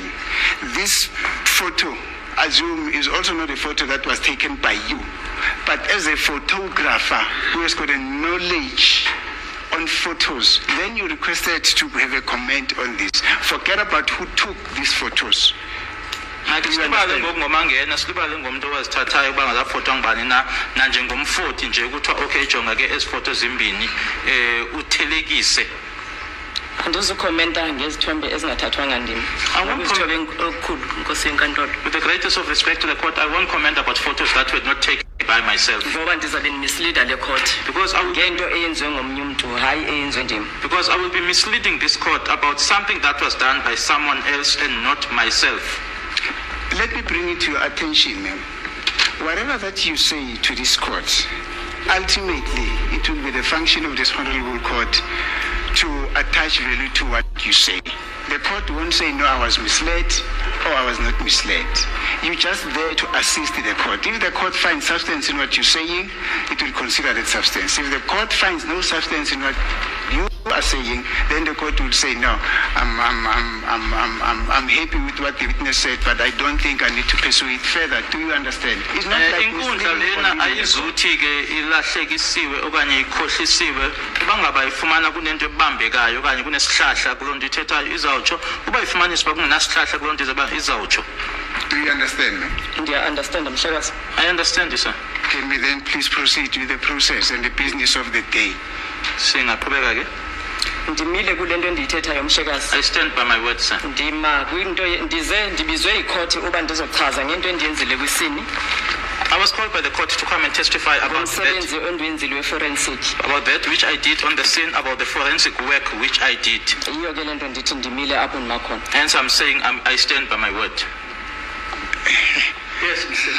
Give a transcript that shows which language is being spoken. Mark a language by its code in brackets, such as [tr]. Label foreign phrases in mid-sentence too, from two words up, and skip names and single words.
[en] This photo, assume, is also not a photo that was taken by you, but as a photographer who has got a knowledge on photos, then you requested to have a comment on this. Forget about who took these photos. [xh] Silibale ngokungomangena silibale ngomuntu owazithathayo kuba ngazafotwa ngibani na nanje ngomfoti nje kuthiwa okay jonga ke ezifoto zimbini uthelekise. Andizukhomenta ngezithombe ezingathathwanga ndim. Izithombe okukhulu Nkosi yenkantolo. [en] With the greatest of respect to the court, I won't comment about photos that were not taken by myself. [xh] Ngoba ndizabe ndimisleada le court. [en] Because I will [xh] ngento eyenziwe ngomnye umuntu hayi eyenziwe ndim. [en] Because I will be misleading this court about something that was done by someone else and not myself. Let me bring it to your attention, ma'am. Whatever that you say to this court, ultimately it will be the function of this honorable court to attach value to what you say. The court won't say, no, I was misled or I was not misled. You're just there to assist the court. If the court finds substance in what you're saying, it will consider that substance. If the court finds no substance in what you are saying, then the court will say, no, I'm happy with what the witness said, but I don't think I need to pursue it further. Do you understand? It's not like [xh] inkundla lena ayizuthi ke ilahlekisiwe okanye ikhohlisiwe bangaba ifumana kunento ebambekayo okanye kunesihlahla kulonto ithethayo izawutsho uba ifumanisa kungenasihlahla kulonto izawutsho. [en] Do you understand me? I understand, Mhlekazi. I understand you, sir. Can we then please proceed with the process and the business of the day? [xh] Singaqhubeka ke? Ndimile kule nto endiyithethayo Mhlekazi. [en] I stand by my word, sir. [xh] Ndima kwinto ndibizwe yikhoti uba ndizochaza ngento endiyenzile kwisini. [en] I was called by the court to come and testify about that which I did on the scene, about the forensic work which I did. Hence I'm saying I stand by my word. Yes, Mr.